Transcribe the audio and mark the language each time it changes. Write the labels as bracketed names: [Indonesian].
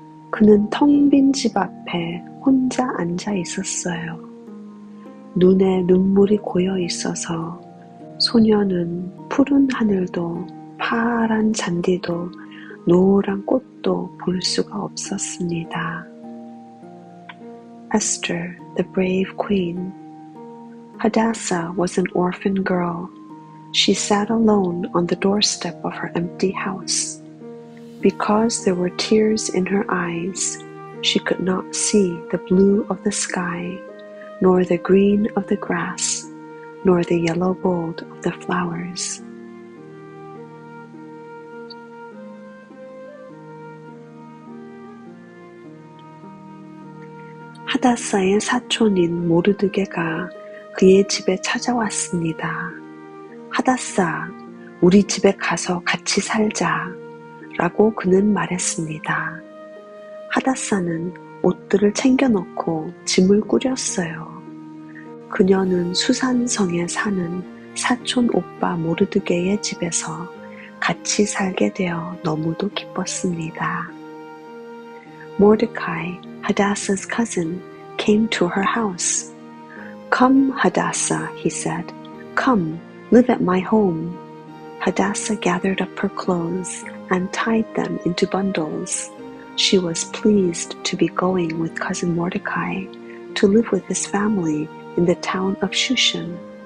[Korean] 그는 텅 빈 집 앞에 혼자 앉아 있었어요. 눈에 눈물이 고여 있어서 소녀는 푸른 하늘도 파란 잔디도 노란 꽃도 볼 수가 없었습니다. [English] Esther, the brave queen. Hadassah was an orphan girl. She sat alone on the doorstep of her empty house. Because there were tears in her eyes, she could not see the blue of the sky, nor the green of the grass, nor the yellow gold of the flowers. [Korean] 하다사의 사촌인 모르드게가 그의 집에 찾아왔습니다. 하다사, 우리 집에 가서 같이 살자 라고 그는 말했습니다. 하다사는 옷들을 챙겨놓고 짐을 꾸렸어요. 그녀는 수산성에 사는 사촌 오빠 모르드게의 집에서 같이 살게 되어 너무도 기뻤습니다. [English] Mordecai, Hadassah's cousin, came to her house. Come, Hadassah, he said. Come, live at my home. Hadassah gathered up her clothes and tied them into bundles. She was pleased to be going with cousin Mordecai to live with his family in the town of Shushan.